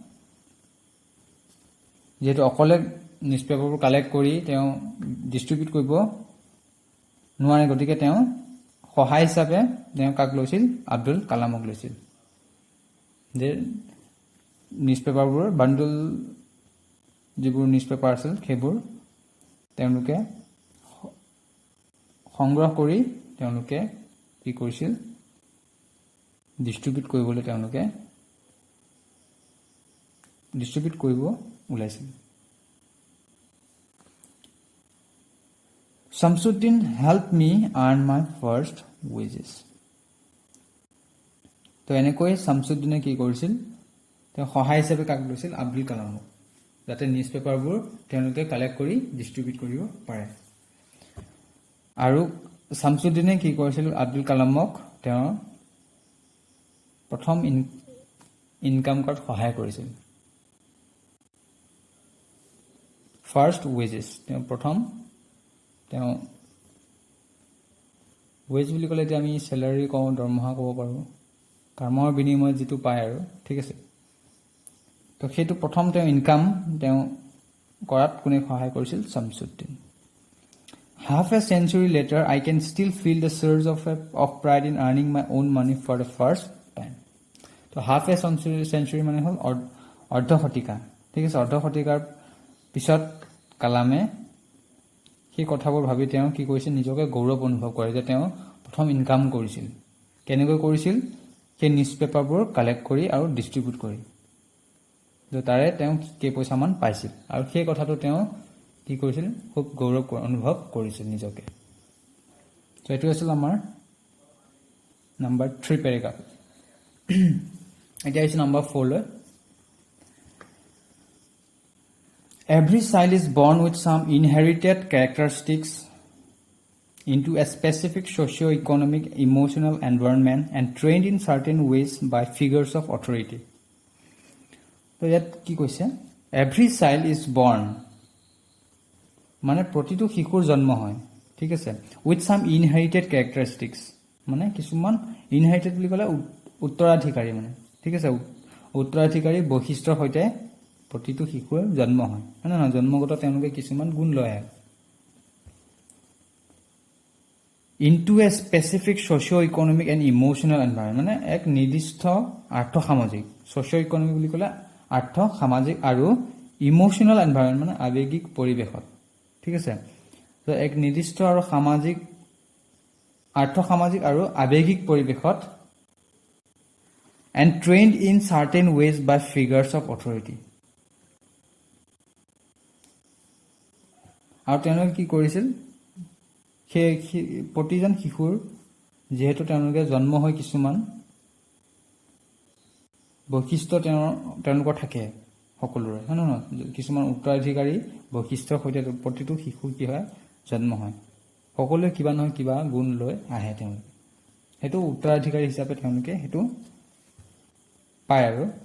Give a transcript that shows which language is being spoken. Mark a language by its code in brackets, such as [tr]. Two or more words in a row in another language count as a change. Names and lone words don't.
[as] যেহেতু অকলে নিউজপেপাৰবোৰ কালেক্ট কৰি তেওঁ ডিস্ট্ৰিবিউট কৰিব নোৱাৰে গতিকে তেওঁ সহায় হিচাপে তেওঁ কাক লৈছিল আব্দুল কালামক লৈছিল যে নিউজপেপাৰবোৰ বান্ডল যিবোৰ নিউজপেপাৰ আছিল সেইবোৰ তেওঁলোকে সংগ্ৰহ কৰি তেওঁলোকে কি কৰিছিল ডিস্ট্ৰিবিউট কৰিবলৈ তেওঁলোকে ডিস্ট্ৰিবিউট কৰিব ওলাইছিল [en] Samsuddin helped me earn my first wages [as] তো এনেকৈ শামসুদ্দিনে কি কৰিছিল তেওঁ সহায় হিচাপে কাক লৈছিল আব্দুল কালামক যাতে নিউজপেপাৰবোৰ তেওঁলোকে কালেক্ট কৰি ডিস্ট্ৰিবিউট কৰিব পাৰে আৰু শামসুদ্দিনে কি কৰিছিল আব্দুল কালামক তেওঁ প্ৰথম ইনকাম কৰাত সহায় কৰিছিল [en] first wages [as] তেওঁ প্ৰথম তেওঁ ওয়েজ বুলি ক'লে এতিয়া আমি স্যালাৰি কওঁ দৰমহা ক'ব পাৰো কৰ্মৰ বিনিময়ত যেটো পায় আৰু ঠিক আছে তো সেইটো প্ৰথম তেওঁ ইনকাম তেওঁ কৰাত কোনে সহায় কৰিছিল শামসুদ্দিন [en] Half a century later I can still feel the surge of pride in earning my own money for the first time তো half a century [as] মানে হল অৰ্ধ শতিকা ঠিক আছে অৰ্ধ শতিকাৰ পিছত কালামে সেই কথাবোৰ ভাবি তেওঁ কি কৰিছিল নিজকে গৌৰৱ অনুভৱ কৰে যে তেওঁ প্ৰথম ইনকাম কৰিছিল কেনেকৈ কৰিছিল সেই নিউজপেপাৰবোৰ কালেক্ট কৰি আৰু ডিস্ট্ৰিবিউট কৰি যে তাৰে তেওঁ কে পইচামান পাইছিল আৰু সেই কথাটো তেওঁ কি কৰিছিল খুব গৌৰৱ অনুভৱ কৰিছিল নিজকে তো এটো আছিল আমাৰ নাম্বাৰ 3 পেৰাগ্ৰাফ এতিয়া আছে নাম্বাৰ 4 লৈ [en] Every child is born with some inherited characteristics into a specific socio-economic, emotional environment and trained in certain ways by figures of authority. So, [as] ইয়াত কি কৈছে? [en] Every child is born. [as] মানে প্ৰতিটো শিশুৰ জন্ম হয় ঠিক আছে [en] with some inherited characteristics [as] মানে কিছুমান ইনহেৰিটেড বুলি ক'লে উত্তৰাধিকাৰী মানে ঠিক আছে উত্তৰাধিকাৰী বৈশিষ্ট্যৰ সৈতে প্ৰতিটো শিশুৰ জন্ম হয় মানে না জন্মগত তেওঁলোকে কিছুমান গুণ লয় [en] into a specific socio-economic and emotional environment [as] মানে এক নিৰ্দিষ্ট আৰ্থ-সামাজিক socio-economic বুলি ক'লে আৰ্থ-সামাজিক আৰু [en] emotional environment [as] মানে আবেগিক পৰিবেশত ঠিক আছে তো এক নিৰ্দিষ্ট আৰু সামাজিক আৰ্থ-সামাজিক আৰু আবেগিক পৰিবেশত [en] and trained in certain ways by figures of authority [as] আৰু তেওঁলোকে কি কৰিছিল প্ৰতিজন শিশুৰ যেহেতু তেওঁলোকে জন্ম হয় কিছুমান বৈশিষ্ট্য তেওঁলোকৰ থাকে সকলোৰে হয় ন কিছুমান উত্তৰাধিকাৰী বৈশিষ্ট্যৰ সৈতে প্ৰতিটো শিশু কি হয় জন্ম হয় সকলোৱে কিবা নহয় কিবা গুণ লৈ আহে তেওঁলোকে হেতু উত্তৰাধিকাৰী হিচাপে তেওঁলোকে হেতু পায় আৰু